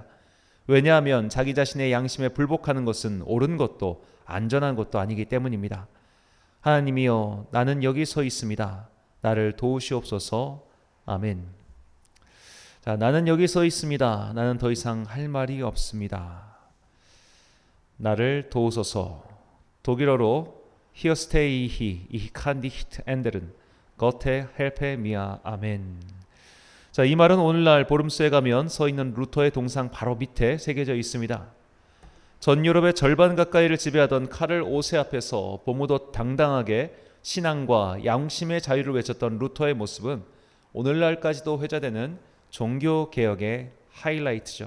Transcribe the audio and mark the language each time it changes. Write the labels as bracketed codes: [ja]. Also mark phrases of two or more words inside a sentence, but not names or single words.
[ko] 왜냐하면 자기 자신의 양심에 불복하는 것은 옳은 것도 안전한 것도 아니기 때문입니다. 하나님이여, 나는 여기 서 있습니다. 나를 도우시옵소서. 아멘. 자, 나는 여기 서 있습니다. 나는 더 이상 할 말이 없습니다. 나를 도우소서. 독일어로 [de] Hier stehe ich kann nicht ändern. Gott helfe mir. [ko] 아멘. 자, 이 말은 오늘날 보름스에 가면 서 있는 루터의 동상 바로 밑에 새겨져 있습니다. 전 유럽의 절반 가까이를 지배하던 카를 5세 앞에서 보무도 당당하게 신앙과 양심의 자유를 외쳤던 루터의 모습은 오늘날까지도 회자되는 종교개혁의 하이라이트죠.